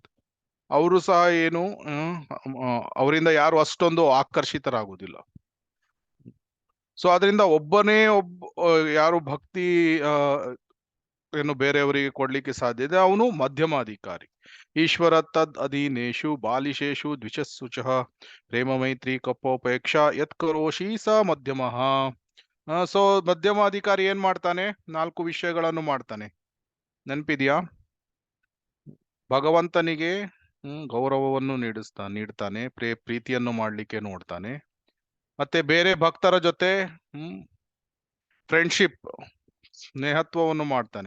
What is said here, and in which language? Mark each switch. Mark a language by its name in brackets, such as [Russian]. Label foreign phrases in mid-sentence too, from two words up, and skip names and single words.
[Kannada] ಅವರು ಸಹ ಏನು ಅವರಿಂದ ಯಾರು ಅಷ್ಟೊಂದು ಆಕರ್ಷಿತರಾಗುವುದಿಲ್ಲ. ಸೊ ಅದರಿಂದ ಯಾರು ಭಕ್ತಿ ಏನು ಬೇರೆಯವರಿಗೆ ಕೊಡ್ಲಿಕ್ಕೆ ಸಾಧ್ಯ ಇದೆ, ಅವನು ಮಧ್ಯಮಾಧಿಕಾರಿ. [Sanskrit] ಈಶ್ವರ ತದ್ ಅಧೀನೇಶು ಬಾಲಿಶೇಷು ದ್ವಿಷಸ್ಸುಚಃ ಪ್ರೇಮ ಮೈತ್ರಿ ಕಪ್ಪೋಪೇಕ್ಷ ಯತ್ ಕರೋಷಿ ಸ ಮಧ್ಯಮಃ. [Kannada] ಸೊ ಮಧ್ಯಮಾಧಿಕಾರಿ ಏನ್ ಮಾಡ್ತಾನೆ? 4 ವಿಷಯಗಳನ್ನು ಮಾಡ್ತಾನೆ. ನೆನಪಿದ್ಯಾ? ಭಗವಂತನಿಗೆ ಗೌರವವನ್ನು ನೀಡ್ತಾನೆ, ಪ್ರೀತಿಯನ್ನು ಮಾಡ್ಲಿಕ್ಕೆ ನೋಡ್ತಾನೆ. ಮತ್ತೆ ಬೇರೆ ಭಕ್ತರ ಜೊತೆ ಫ್ರೆಂಡ್ಶಿಪ್, ಸ್ನೇಹತ್ವವನ್ನು ಮಾಡ್ತಾನೆ.